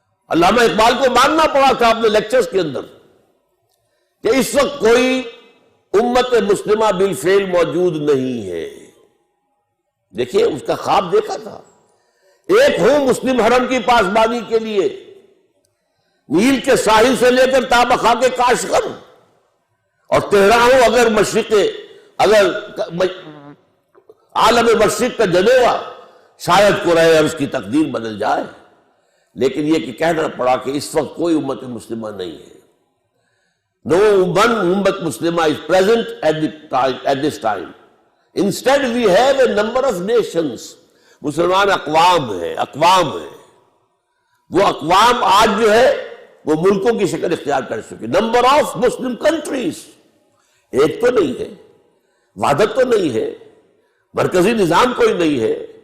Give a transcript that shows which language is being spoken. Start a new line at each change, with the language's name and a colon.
Urdu: علامہ اقبال کو ماننا پڑا تھا اپنے لیکچرز کے اندر کہ اس وقت کوئی امت مسلمہ بالفعل موجود نہیں ہے۔ دیکھیے اس کا خواب دیکھا تھا، ایک ہوں مسلم حرم کی پاسبانی کے لیے، نیل کے ساحل سے لے کر تابخا کے کاشغر، اور تہران ہوں اگر مشرق، اگر عالم مشرق کا جنیوا، شاید قرآن عرض کی تقدیر بدل جائے، لیکن یہ کہ کہنا پڑا کہ اس وقت کوئی امت مسلمہ نہیں ہے۔
English: No one ummah Muslimah is present at this time. Instead we have a number of nations.
Urdu: مسلمان اقوام ہیں، وہ اقوام آج جو ہے وہ ملکوں کی شکل اختیار کر چکے.
English: number of Muslim countries,
Urdu: ایک تو نہیں ہے، وحدت تو نہیں ہے، مرکزی نظام کوئی نہیں ہے.